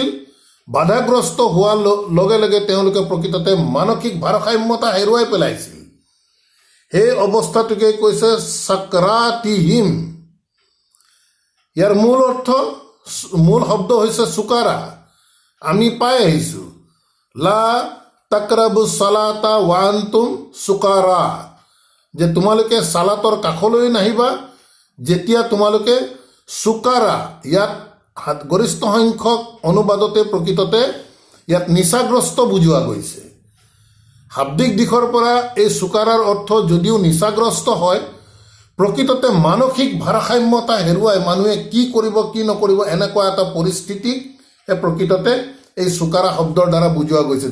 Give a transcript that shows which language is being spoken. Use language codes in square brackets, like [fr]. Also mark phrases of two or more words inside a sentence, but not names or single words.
[as] বাধাগ্ৰস্ত হোৱাৰ লগে লগে তেওঁলোকে প্ৰকৃততে মানসিক ভাৰসাম্যতা হেৰুৱাই পেলাইছিল। সেই অৱস্থাটোকে কৈছে সাকৰাতিহিম। ইয়াৰ মূল শব্দ হৈছে চুকাৰা। আমি পাই আহিছোঁ [ar] لا تقربوا الصلاة وأنتم سكارى, [as] যে তোমালোকে সালাতৰ কাষলৈ নাহিবা যেতিয়া তোমালোকে চুকাৰা। ইয়াত গৰিষ্ঠ সংখ্যক অনুবাদতে প্ৰকৃততে ইয়াত নিচাগ্ৰস্ত বুজোৱা গৈছে। শাব্দিক দিশৰ পৰা এই চুকাৰাৰ অৰ্থ যদিও নিচাগ্ৰস্ত হয়, প্ৰকৃততে মানসিক ভাৰসাম্যতা হেৰুৱাই মানুহে কি কৰিব কি নকৰিব এনেকুৱা এটা পৰিস্থিতি প্ৰকৃততে এই চুকাৰা শব্দৰ দ্বাৰা বুজোৱা গৈছে।